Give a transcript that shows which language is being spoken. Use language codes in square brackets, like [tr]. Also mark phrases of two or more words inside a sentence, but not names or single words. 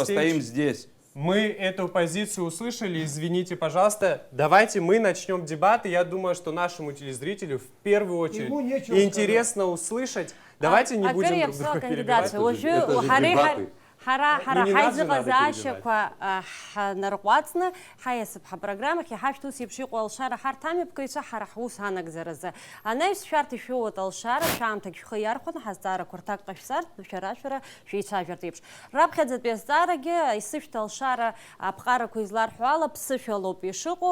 [ru] Алексеевич, стоим здесь. Мы эту позицию услышали, извините, пожалуйста. Давайте мы начнем дебаты. Я думаю, что нашему телезрителю в первую очередь Ему нечего интересно услышать. Давайте не будем друг друга перебивать. Это же дебаты. [ab] Хара [ru] Ну, не нас же надо [ab] хайзыгъазашьақәа ҳнарҟәаҵны ҳаиасып ҳапрограммахь иҳашәҭ ус еиԥш иҟоу алшара ҳарҭ амҩаԥгаҩцәа ҳара ҳус анагӡаразы. Анаҩс шәарҭ ишәоуат алшара, шәаамҭагь шәхы иархәаны ҳазҵаарақәа рҭак ҟашәҵартә шәара шәеицәажәарц еиԥш. Раԥхьаӡатәи азҵаарагьы исышәҭ алшара аԥҟарақәа изларҳәо ала ԥсышәалоуп ишыҟоу.